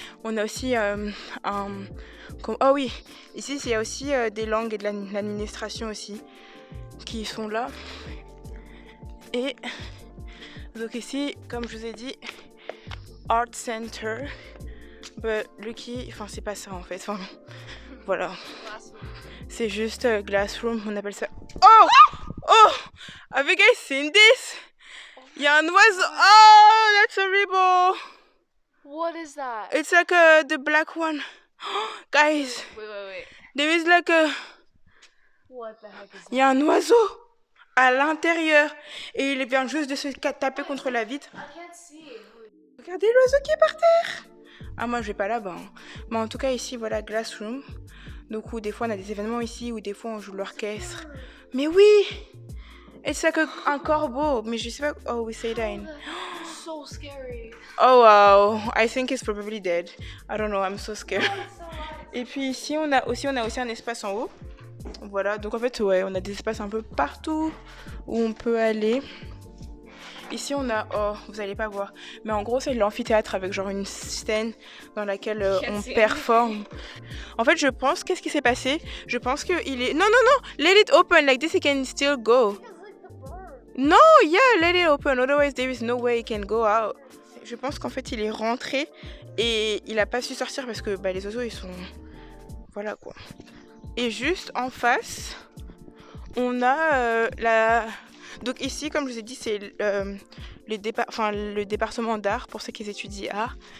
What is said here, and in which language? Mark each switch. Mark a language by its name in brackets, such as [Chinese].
[French] On a aussi oh oui, ici, il y a aussi des langues et de l'administration aussi qui sont là. Et donc ici, comme je vous ai dit, Art Center, enfin c'est pas ça en fait, enfin voilà, c'est juste Glassroom, on appelle ça. [English] Oh, have you guys seen this? [French] Il y a un oiseau. [English] Oh, that's horrible. What is that? It's like the black one. Guys, Wait. there is like a. What the heck is [French] Il y a un oiseau à l'intérieur et il vient juste de se taper contre la vitre. [English] I can't see. [French] Regardez l'oiseau qui est par terre. Ah, moi je vais pas là-bas. Hein. Mais en tout cas ici voilà Glassroom. Donc où des fois on a des événements ici, où des fois on joue l'orchestre. Mais oui, [English] it's like [French] un corbeau. Mais je sais pas. [English] Oh, we say that in. So scary. Oh wow, I think it's probably dead. I don't know, I'm so scared. [French] Et puis ici on a aussi un espace en haut. Voilà, donc en fait ouais, on a des espaces un peu partout où on peut aller. Ici on a, oh vous allez pas voir, mais en gros c'est l'amphithéâtre avec genre une scène dans laquelle on performe. En fait je pense, qu'est-ce qui s'est passé? Je pense qu'il est, non, [English] let it open, like this it can still go. No, yeah, let it open, otherwise there is no way it can go out. [French] Je pense qu'en fait il est rentré et il a pas su sortir parce que les oiseaux ils sont, voilà quoi. Et juste en face, on a donc ici, comme je vous ai dit, c'est le département d'art pour ceux qui étudient art.